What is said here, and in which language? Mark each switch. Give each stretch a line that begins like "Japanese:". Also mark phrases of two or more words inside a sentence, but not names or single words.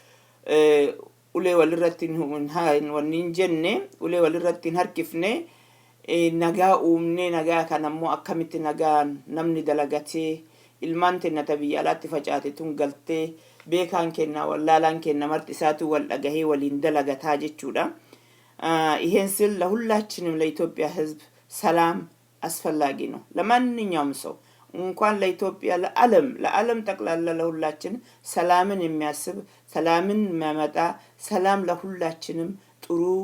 Oromo: ulee walirratti wanniin jenne ulee walirratti harkifne nagaa uumne nagaa kanammoo akkamitti nagaan namni dalagatee ilmaan tennata biyya alaatti facaate tun galtee beekaan kenna wallaalaan kenna marti isaatu wal dhagahee waliin dalagataa jechuudha
Amharic: ይሄን ስል ለሁላችንም ለኢትዮጵያ ህዝብ ሰላም አስፈላጊ ነው ለማንኛውም ሰው እንኳን ለኢትዮጵያ ለዓለም ጠቅላላ ለሁላችን ሰላምን የሚያስብ ሰላምን የሚያመጣ ሰላም ለሁላችንም ጥሩ